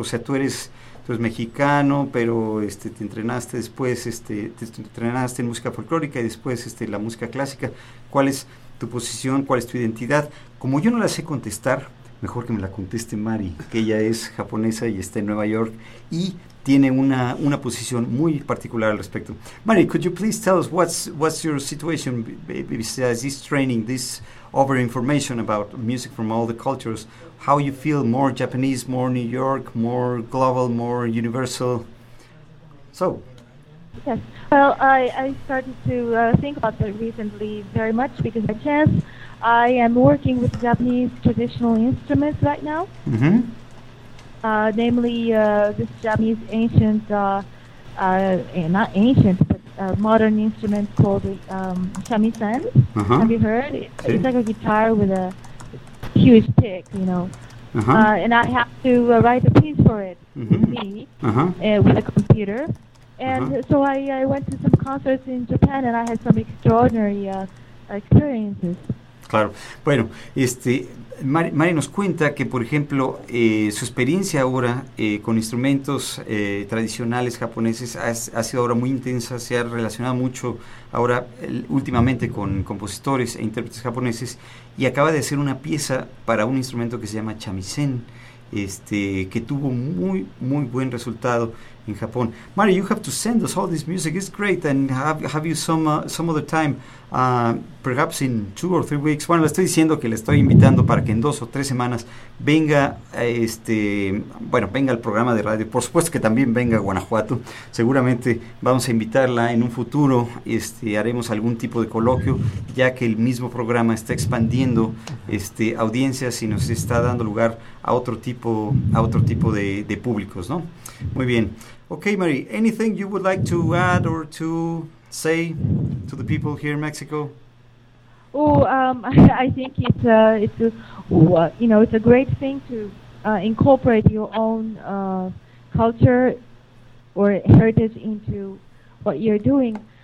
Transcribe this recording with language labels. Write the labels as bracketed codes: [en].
[es] O sea, tú eres mexicano, pero te entrenaste después, te entrenaste en música folclórica y después la música clásica. ¿Cuál es tu posición? ¿Cuál es tu identidad? Como yo no la sé contestar, mejor que me la conteste Mari, que ella es japonesa y está en Nueva York y tiene una posición muy particular al respecto. [en] Mari, could you please tell us what's your situation besides this training, this over information about music from all the cultures? How you feel more Japanese, more New York, more global, more universal? So. Yes. Well, I started to think about that recently very much because by chance I am working with Japanese traditional instruments right now. Namely, this Japanese ancient, not ancient, but modern instrument called the shamisen. Have you heard? It's like a guitar with a huge pick, you know. And I have to write a piece for it, with a computer. And so I went to some concerts in Japan and I had some extraordinary experiences. [es] Claro. Bueno, Mari nos cuenta que, por ejemplo, su experiencia ahora con instrumentos tradicionales japoneses ha sido ahora muy intensa, se ha relacionado mucho ahora últimamente con compositores e intérpretes japoneses y acaba de hacer una pieza para un instrumento que se llama chamisén, que tuvo muy, muy buen resultado en Japón. [en] Mari, you have to send us all this music. It's great. And have you some other time, perhaps in 2 or 3 weeks. [es] Bueno, le estoy diciendo que le estoy invitando para que en 2 o 3 semanas venga, bueno, venga al programa de radio. Por supuesto que también venga a Guanajuato. Seguramente vamos a invitarla en un futuro. Haremos algún tipo de coloquio, ya que el mismo programa está expandiendo, audiencias y nos está dando lugar a otro tipo de públicos, ¿no? Muy bien. [en] Okay, Mary, anything you would like to add or to say to the people here in Mexico? I think it's a great thing to incorporate your own culture or heritage into what you're doing.